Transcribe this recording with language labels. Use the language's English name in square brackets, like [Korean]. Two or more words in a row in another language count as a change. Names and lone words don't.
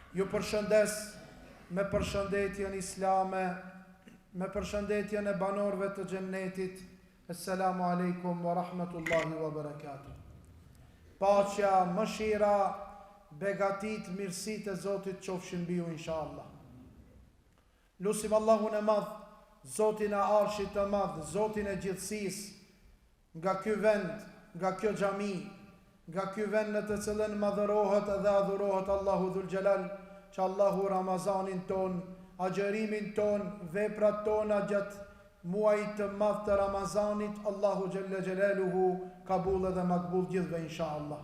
[Albanian] përshëndes me përshëndetjen islame, me përshëndetjen e banorëve të xhennetit. [Arabic] السلام عليكم ورحمة الله وبركاته. [Albanian] Paqja, mëshira, begatit, mirësit e Zotit qofshin mbi ju inshallah. Lusim Allahun e madh, Zotin e Arshit të madh, Zotin e gjithësisë, nga ky vend, nga kjo xhami, nga ky vend në të cilën madhërohet dhe adhurohet Allahu [Arabic] ذو الجلال, [Albanian] që Allahu Ramazanin ton, agjerimin ton, veprat tona gjatë muajit të madh të Ramazanit, Allahu [Arabic] جل جلاله [Albanian] kabul dhe makbul gjithve inshallah.